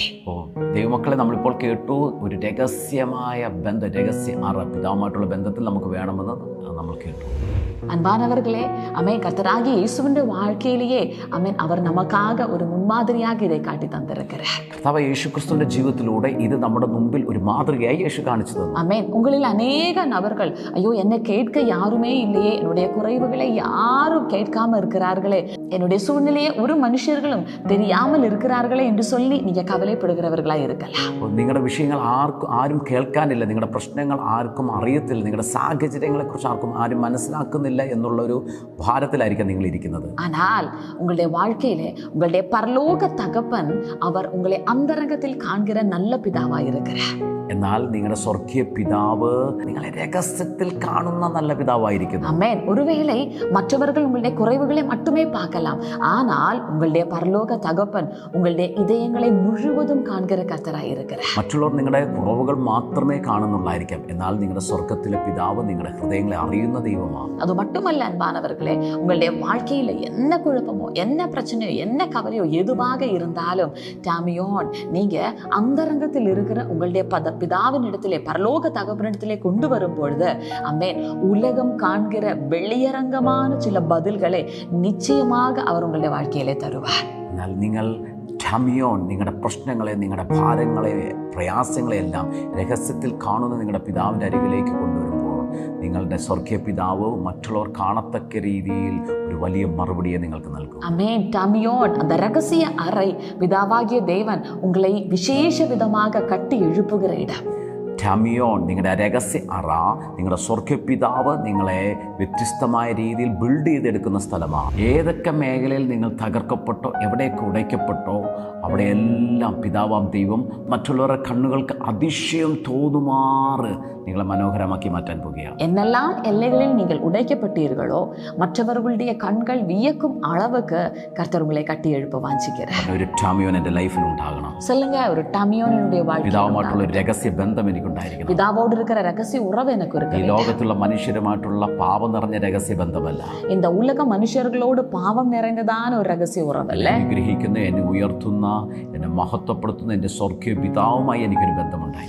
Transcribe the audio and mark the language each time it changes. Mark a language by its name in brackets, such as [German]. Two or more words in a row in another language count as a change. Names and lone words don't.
[Malayalam] ദൈവമക്കളെ, നമ്മളിപ്പോൾ കേട്ടു ഒരു രഹസ്യമായ ബന്ധം, രഹസ്യ അറ പിതാവുമായിട്ടുള്ള ബന്ധത്തിൽ നമുക്ക് വേണമെന്ന് നമ്മൾ കേട്ടു. [Tamil] அன்பானவர்களே, அமேன், கர்த்தராகிய இயேசுவின் வாழ்க்கையிலேயே அமேன் அவர் நமக்காக ஒரு முன்மாதிரியாக இதை காட்டி தந்திருக்கிறார். [Malayalam] കർത്താവ് യേശുക്രിസ്തുവിന്റെ ജീവിതത്തിലൂടെ ഇത് നമ്മുടെ മുമ്പിൽ ഒരു മാതൃകയായി യേശു കാണിച്ചു തന്നു. [Tamil] அமேன். உங்களில் அநேக நபர்கள், ஐயோ என்னை கேட்க யாருமே இல்லையே, என்னுடைய குறைவுகளை யாரும் கேட்காம இருக்கிறார்களே, என்னுடைய சூழ்நிலையை ஒரு மனுஷர்களும் தெரியாமல் இருக்கிறார்களே என்று சொல்லி நீங்க கவலைப்படுகிறவர்களாய் இருக்கலாம். [Malayalam] നിങ്ങളുടെ വിഷയങ്ങൾ ആരും കേൾക്കാനില്ല, നിങ്ങളുടെ പ്രശ്നങ്ങൾ ആർക്കും അറിയത്തില്ല, നിങ്ങളുടെ സാഹചര്യങ്ങളെ കുറിച്ച് ആർക്കും ആരും മനസ്സിലാക്കുന്നില്ല എന്നുള്ളൊരു ഭാരത്തിലായിരിക്കും നിങ്ങൾ ഇരിക്കുന്നത്. [Tamil] ஆனால் உங்களுடைய வாழ்க்கையிலே உங்களுடைய பரலோக தகப்பன் அவர் உங்களை அந்தரங்கத்தில் காண்கிற நல்ல பிதாவாய் இருக்கிறார். [Malayalam] എന്നാൽ നിങ്ങളുടെ സ്വർഗീയ പിതാവ് നിങ്ങളെ രഹസ്യത്തിൽ കാണുന്ന നല്ല പിതാവായിരിക്കുന്നു. [Tamil] ஆமென். ஒருவேளை மற்றவர்கள் உங்களுடைய குறைவுகளை மட்டுமே பார்க்கலாம், ஆனால் உங்களுடைய பரலோக தகப்பன் உங்களுடைய இதயங்களை முழுவதும் காண்கிற கர்த்தராய் இருக்கிறார். [Malayalam] മറ്റുള്ളവർ നിങ്ങളുടെ കുറവുകൾ മാത്രമേ കാണുന്നുള്ളായിരിക്കാം, എന്നാൽ നിങ്ങളുടെ സ്വർഗത്തിലെ പിതാവ് നിങ്ങളുടെ ഹൃദയങ്ങളെ അറിയുന്ന ദൈവമാണ്. [Tamil] அது மட்டுமல்ல அன்பானவர்களே, உங்களுடைய வாழ்க்கையில என்ன குழப்பமோ, என்ன பிரச்சனையோ, என்ன கவலையோ எதுவாக இருந்தாலும் டாமியோன் நீங்க அந்தரங்கத்தில் இருக்கிற உங்களுடைய பிதாவின் இடத்திலே, பரலோக தகப்பனிடத்திலே கொண்டு வரும் பொழுது அமேன், உலகம் காண்கிற வெளியரங்கமான சில பதில்களை நிச்சயமாக அவர் உங்களுடைய வாழ்க்கையிலே தருவார். [Malayalam] എന്നാൽ നിങ്ങൾ ടാമിയോൻ നിങ്ങളുടെ പ്രശ്നങ്ങളെ, നിങ്ങളുടെ ഭാരങ്ങളെ, പ്രയാസങ്ങളെ എല്ലാം രഹസ്യത്തിൽ കാണുന്ന നിങ്ങളുടെ പിതാവിൻ്റെ അരികിലേക്ക് കൊണ്ടുവരുമ്പോൾ നിങ്ങളുടെ സ്വർഗീയ പിതാവ് മറ്റുള്ളവർ കാണത്തക്ക രീതിയിൽ ഒരു വലിയ മറുപടിയെ നിങ്ങൾക്ക് നൽകും. [Tamil] அமேன். டாமியோன், அந்த ரகசிய அறை பிதாவாகிய தேவன் உங்களை விசேஷ விதமாக கட்டி எழுப்புகிற இடம். [Malayalam] ടാമിയോൻ നിങ്ങളുടെ രഹസ്യ അറ, നിങ്ങളുടെ സ്വർഗീയ പിതാവ് നിങ്ങളെ വ്യത്യസ്തമായ രീതിയിൽ ബിൽഡ് ചെയ്തെടുക്കുന്ന സ്ഥലമാണ്. ഏതൊക്കെ മേഖലയിൽ നിങ്ങൾ തകർക്കപ്പെട്ടോ, എവിടെയൊക്കെ ഉടയ്ക്കപ്പെട്ടോ, അവിടെയെല്ലാം പിതാവാം ദൈവം മറ്റുള്ളവരുടെ കണ്ണുകൾക്ക് അതിശയം തോന്നുമാറ് നിങ്ങളെ മനോഹരമാക്കി മാറ്റാൻ പോകുകയാണ്. [Tamil] என்னெல்லாம் எல்லைகளில் நீங்கள் உடைக்கப்பட்டீர்களோ, மற்றவர்களுடைய கண்கள் வியக்கும் அளவுக்கு கர்த்தர் உங்களை கட்டி எழுப்ப வாஞ்சிக்கிறார். [Malayalam] ഒരു ടാമിയോൻ എൻ്റെ ലൈഫിൽ ഉണ്ടാകണം. [Tamil] சொல்லுங்க, ஒரு டாமியோனுடைய வாழ்க்கை, [Malayalam] പിതാവുമായിട്ടുള്ള ഒരു രഹസ്യ ബന്ധം എനിക്കുണ്ടായിരിക്കണം. [Tamil] பிதாவோடு இருக்கிற ரகசிய உறவு எனக்கு [Malayalam] ഈ [Tamil] இருக்கு. [Malayalam] ലോകത്തുള്ള മനുഷ്യരുമായിട്ടുള്ള പാപം നിറഞ്ഞ രഹസ്യ ബന്ധമല്ല. [Tamil] இந்த உலக மனுஷர்களோடு பாவம் நிறைந்ததான ஒரு ரகசிய உறவு அல்ல. [Malayalam] അനുഗ്രഹിക്കുന്ന, എന്നെ ഉയർത്തുന്ന, എന്നെ മഹത്വപ്പെടുത്തുന്ന എൻ്റെ സ്വർഗീയ പിതാവുമായി എനിക്കൊരു ബന്ധമുണ്ടായി.